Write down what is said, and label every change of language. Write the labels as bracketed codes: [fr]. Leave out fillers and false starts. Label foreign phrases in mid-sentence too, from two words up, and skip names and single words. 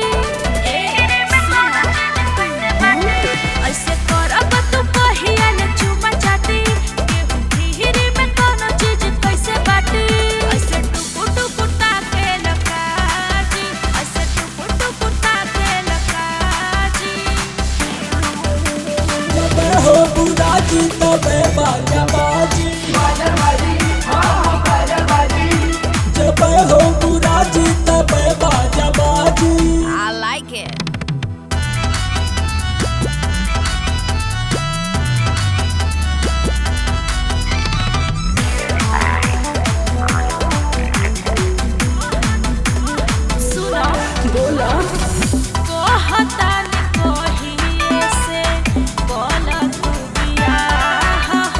[bho] ऐसे करब तू कहिया न चुमा चाटी केहू फिरी में कोनो चीज कैसे बाटी ऐसे टुकु टुकु ताके लकाजी ऐसे टुकु टुकु ताके लकाजी जब हो बुरा जी तबे बाजा बाजी जब हो बुरा जी तबे बाजा बाजी। [en] I like it. [bho] सुनो बोला कहता ने कहिए से बोला तू बियाह हो